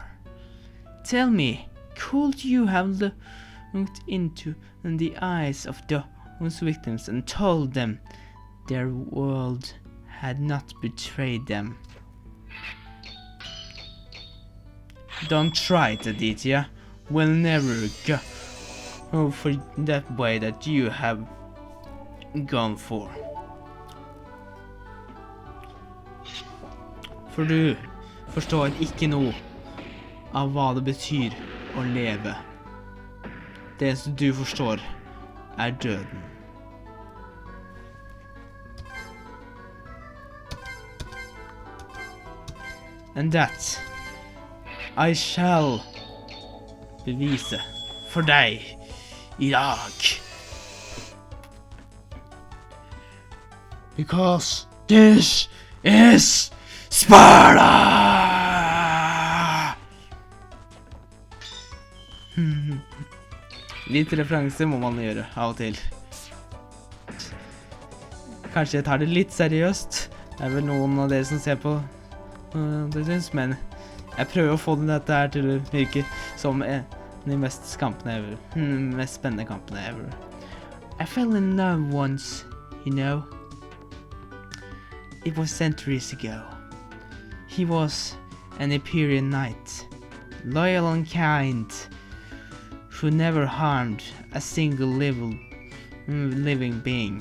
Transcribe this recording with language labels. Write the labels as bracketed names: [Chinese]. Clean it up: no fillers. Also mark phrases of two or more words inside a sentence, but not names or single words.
[English] Tell me, could you have looked into the eyes of those victims and told them their world had not betrayed them? Don't try it, Aditya. We'll never go for that way that you have gone for. [Norwegian] For du forstår ikke noe av hva det betyr å leve. Det som du forstår døden. [English] And that I shall [Norwegian] bevise for deg I dag. [English] Because this is Sparta! [Norwegian] Litt referanse må man gjøre av og til. Kanskje jeg tar det litt seriøst. Det vel noen av dere som ser på det synes, men jeg prøver å få dette her til å virke som de mest spennende kampene ever. [English] I fell in love once, you know. It was centuries ago. He was an Empyrean knight, loyal and kind, who never harmed a single living being.